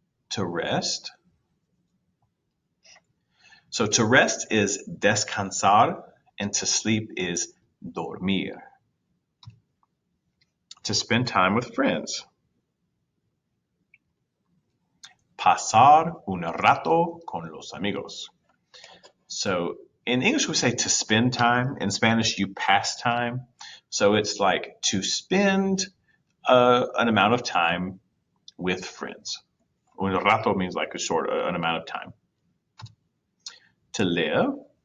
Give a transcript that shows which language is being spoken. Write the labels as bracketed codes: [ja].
[en] To rest. So to rest is descansar, and to sleep is dormir. To spend time with friends. [es] Pasar un rato con los amigos. [en] So in English we say to spend time. In Spanish you pass time. So it's like to spend an amount of time with friends. [es] Un rato [en] means like an amount of time. To live.